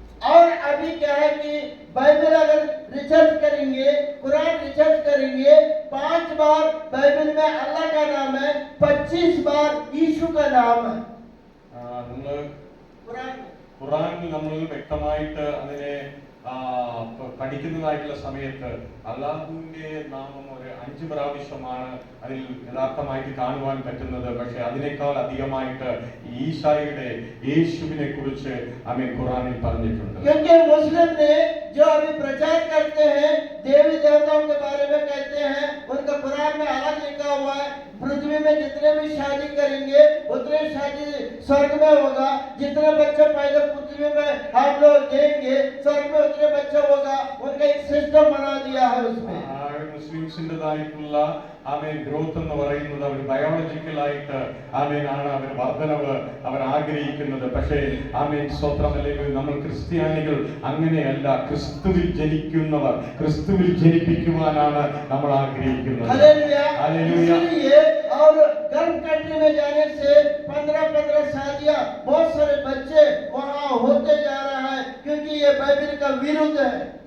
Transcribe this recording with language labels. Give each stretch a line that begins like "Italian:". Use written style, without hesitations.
Hindi: और अभी क्या है कि बाइबल अगर रिसर्च करेंगे, कुरान रिसर्च करेंगे, 5 बार बाइबल में अल्लाह का नाम है, 25 बार यीशु का नाम है।
Malayalam: നമ്മൾ
Hindi: कुरान
Malayalam: ഖുറാനിൽ നമ്മൾ വ്യക്തമായിട്ട് അതിനെ പഠിക്കുന്നതായിട്ടുള്ള സമയത്ത് അല്ലാഹുവിന്റെ നാമം ഒരു 5 പ്രാവശ്യമാണ് അതിൽ യഥാർത്ഥമായിട്ട് കാണുവാൻ പറ്റുന്നത്. പക്ഷെ അതിനേക്കാൾ അധികമായിട്ട് ഈശായുടെ യേശുവിനെ കുറിച്ച് ആമേൻ ഖുറാനിൽ പറഞ്ഞിട്ടുണ്ട്.
Hindi: क्योंकि मुस्लिम ने जो अभी प्रचार करते हैं, देवी देवताओं के बारे में कहते हैं, उनका कुरान में अलग लिखा हुआ है, पृथ्वी में जितने भी शादी करेंगे उतने शादी स्वर्ग में होगा, जितने बच्चे पैदा पृथ्वी में हम लोग देंगे स्वर्ग में उतने बच्चे होगा। उनका एक सिस्टम बना दिया है उसमें।
Malayalam: മുസ്ലിംസിൻ്റെതായിട്ടുള്ള ആമേൻ ഗ്രോത്ത് എന്ന് പറയുന്നത് അവർ ബയോളജിക്കലായിട്ട് ആമേനാണ് അവർ വർധനവ് അവർ ആഗ്രഹിക്കുന്നത്. പക്ഷേ ആമേൻ സ്തോത്രം, അല്ലെങ്കിൽ നമ്മൾ ക്രിസ്ത്യാനികൾ അങ്ങനെയല്ല. ക്രിസ്തുവിൽ ജനിക്കുന്നവർ ക്രിസ്തുവിൽ ജനിപ്പിക്കുവാനാണ് നമ്മൾ ആഗ്രഹിക്കുന്നത്.
Hindi: Hallelujah hallelujah. इसलिए और गर्म कंट्री में जाने से 15 शादियां, बहुत सारे बच्चे वहां होते जा रहा है, क्योंकि ये बाइबल का विरुद्ध है।